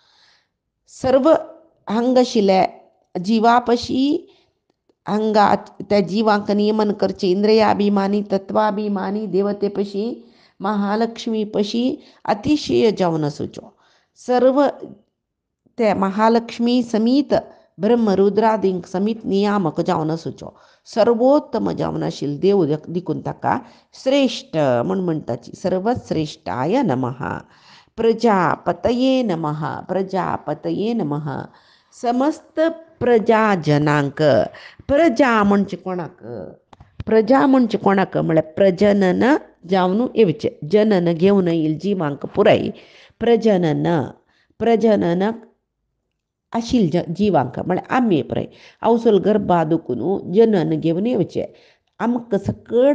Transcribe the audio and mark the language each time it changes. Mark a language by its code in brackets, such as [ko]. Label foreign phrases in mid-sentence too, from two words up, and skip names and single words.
[kok] सर्व हांगा आशिल्ले जिवापशी हांगा त्या जिवांक नियमन करचे इंद्रियाभिमानी तत्वाभिमानी देवतेपशी महालक्ष्मी पशी अतिशय जावन आसूच्यो सर्व ते महालक्ष्मी समीत ब्रह्मरुद्रादींक समीत नियामक जावन आसूच्यो सर्वोत्तम जावन आशिल्लो देव देखून ताका श्रेष्ठ म्हूण म्हणटाची [sa] सर्वश्रेष्ठाय नमः प्रजापतये नमः प्रजापतये नमः [kok] समस्त प्रजाजनांक प्रजा म्हणजे कोणाक प्रजा म्हणजे कोणाक म्हळ्यार प्रजनन जावन येवचें जनन घेवन येईल जिवांक पुराय प्रजनन प्रजननक आशिल्ल्या जिवांक म्हळ्यार आमी पुराय अवसल गर्भा दुखून जनन घेवन येवचें आमकां सकट